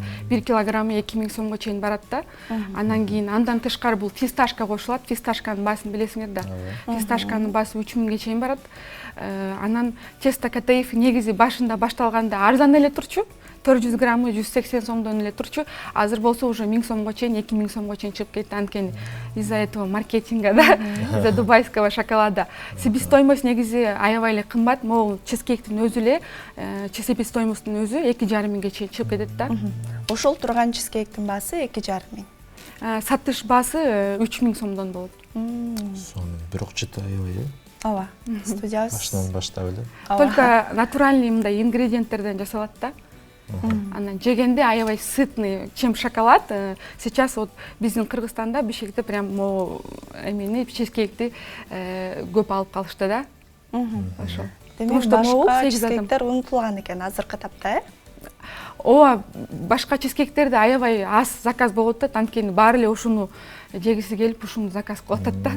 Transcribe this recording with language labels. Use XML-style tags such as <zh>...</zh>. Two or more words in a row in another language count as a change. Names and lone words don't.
<ky>1 килограммы 2000 сомго чейин барат да. Андан кийин андан тышкары бул фисташка кошулат. Фисташканын баасын билесиңер да. Фисташканын баасы 3000ге чейин барат. Анан тесто катаиф негизи башында башталганда арзан эле турчу. 400 граммы 180 сомдон эле турчу. Азыр болсо уже 1000 сомго чейин, 2000 сомго чейин чыгып кетти.</ky> <ru>Анткени из-за этого маркетинга, да, из-за дубайского шоколада.</ru> <ky>Себестоимость негизи аябай эле кымбат. Могул чизкейктин өзү эле себестоимостун өзү 2500ге чейин чыгып кетет да. Ошол турган чизкейктин баасы 2500. Сатыш баасы 3000 сомдон болот. Сонун, бирок чыты аябай, Ооба. Студиябыз башынан баштап эле.</ky> <ru>Только натуральный</ru> <ky>мындай ингредиенттерден жасалат да. Анан жегенде аябай сытный,</ky> <ru>чем шоколад. Сейчас вот</ru> <ky>биздин Кыргызстанда Бишкекте прям эмени чизкейкти көп алып калышты да. Ошол. Демек башка чизкейктер унутулган экен азыркы тапта, Ооба, башка чизкейктерде аябай аз заказ болот да, анткени баары эле ушуну жегиси келип ушуну заказ кылып атат да.</ky>